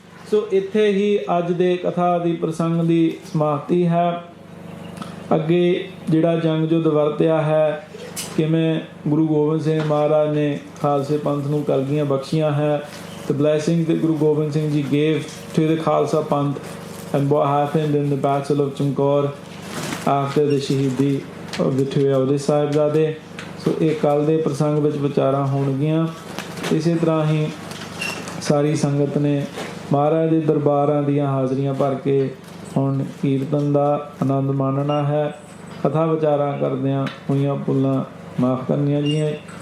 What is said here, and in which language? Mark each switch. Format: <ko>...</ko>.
<pa>ਸੋ ਇੱਥੇ ਹੀ ਅੱਜ ਦੇ ਕਥਾ ਦੀ ਪ੍ਰਸੰਗ ਦੀ ਸਮਾਪਤੀ ਹੈ। ਅੱਗੇ ਜਿਹੜਾ ਜੰਗ ਯੁੱਧ ਵਰਤਿਆ ਹੈ, ਕਿਵੇਂ ਗੁਰੂ ਗੋਬਿੰਦ ਸਿੰਘ ਮਹਾਰਾਜ ਨੇ ਖਾਲਸੇ ਪੰਥ ਨੂੰ ਕਲਗੀਆਂ ਬਖਸ਼ੀਆਂ ਹੈ।</pa> <en>The blessings that Guru Gobind Singh Ji gave to the Khalsa Panth, and what happened in the Battle of Chamkaur after the Shaheedi of the two eldest Sahibzade.</en> <pa>ਸੋ ਇਹ ਕੱਲ੍ਹ ਦੇ ਪ੍ਰਸੰਗ ਵਿੱਚ ਵਿਚਾਰਾਂ ਹੋਣਗੀਆਂ। ਇਸੇ ਤਰ੍ਹਾਂ ਹੀ ਸਾਰੀ ਸੰਗਤ ਨੇ ਮਹਾਰਾਜ ਦੇ ਦਰਬਾਰਾਂ ਦੀਆਂ ਹਾਜ਼ਰੀਆਂ ਭਰ ਕੇ ਹੁਣ ਕੀਰਤਨ ਦਾ ਆਨੰਦ ਮਾਣਨਾ ਹੈ। ਕਥਾ ਵਿਚਾਰਾਂ ਕਰਦਿਆਂ ਹੋਈਆਂ ਭੁੱਲਾਂ ਮਾਫ ਕਰਨੀਆਂ ਜੀਆਂ।</pa>